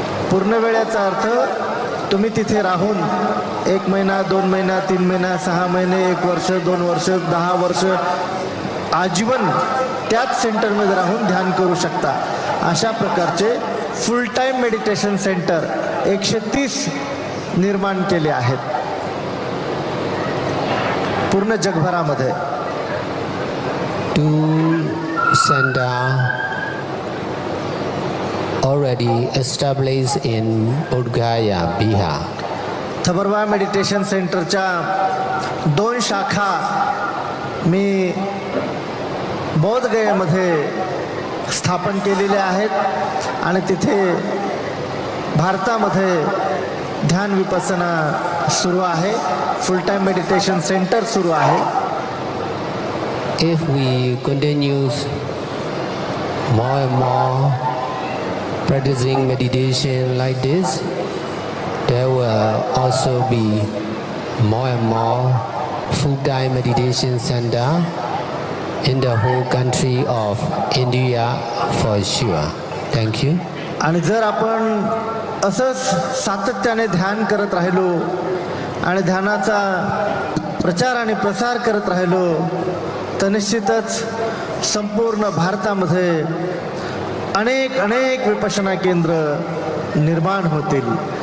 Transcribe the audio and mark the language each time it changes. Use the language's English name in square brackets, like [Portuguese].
[Marathi] पूर्ण वेळेचा अर्थ तुम्ही तिथे राहून 1 महिना, 2 महिना, 3 महिना, 6 महिने, 1 वर्ष, 2 वर्ष, 10 वर्ष आजीवन त्याच सेंटरमध्ये राहून ध्यान करू शकता. अशा प्रकारचे फुल टाईम मेडिटेशन सेंटर 130 निर्माण केले आहेत पूर्ण जगभरामध्ये. [English] Two center already established in Bodh Gaya, Bihar. [Marathi] थबरवा meditation सेंटरच्या 2 शाखा मी बौद्ध गयेमध्ये स्थापन केलेल्या आहेत आणि तिथे भारतामध्ये ध्यान विपස්සना सुरू आहे. फुल टाईम मेडिटेशन सेंटर सुरू आहे. [English] If we continue more and more practicing meditation like this, there will also be more and more full-time meditation center in the whole country of India for sure. Thank you. [Marathi] आणि जर आपण असंच सातत्याने ध्यान करत राहिलो आणि ध्यानाचा प्रचार आणि प्रसार करत राहिलो तर निश्चितच संपूर्ण भारतामध्ये अनेक अनेक विपश्यना केंद्र निर्माण होतील.